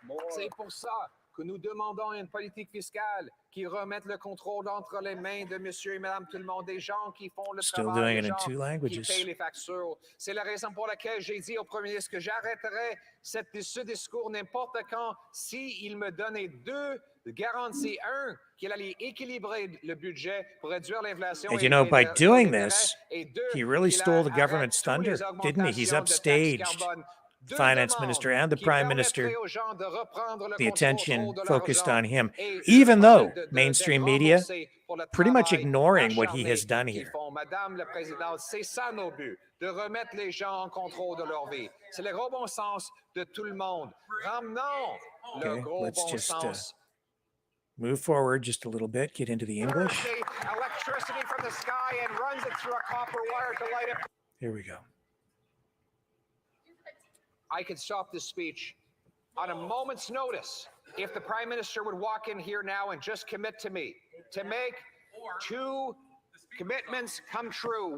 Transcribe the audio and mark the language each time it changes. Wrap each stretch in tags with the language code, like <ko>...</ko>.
<fr>C'est pour ça que nous demandons une politique fiscale qui remette le contrôle entre les mains de monsieur et madame tout le monde, des gens qui font le travail, des gens qui payent les factures. C'est la raison pour laquelle j'ai dit au Premier ministre que j'arrêterai ce discours n'importe quand s'il me donnait 2 garanties. 1, qu'il allait équilibrer le budget pour réduire l'inflation.</fr> <en>And you know, by doing this, he really stole the government's thunder, didn't he? He's upstaged the finance minister and the prime minister, the attention focused on him, even though mainstream media pretty much ignoring what he has done here.</en> <fr>Madame la Présidente, c'est ça nos buts, de remettre les gens en contrôle de leur vie. C'est le gros bon sens de tout le monde. Ramenons le gros bon sens.</fr> <en>Move forward just a little bit, get into the English. Electricity from the sky and runs it through a copper wire to light it. Here we go. I could stop this speech on a moment's notice if the Prime Minister would walk in here now and just commit to me to make 2 commitments come true.</en>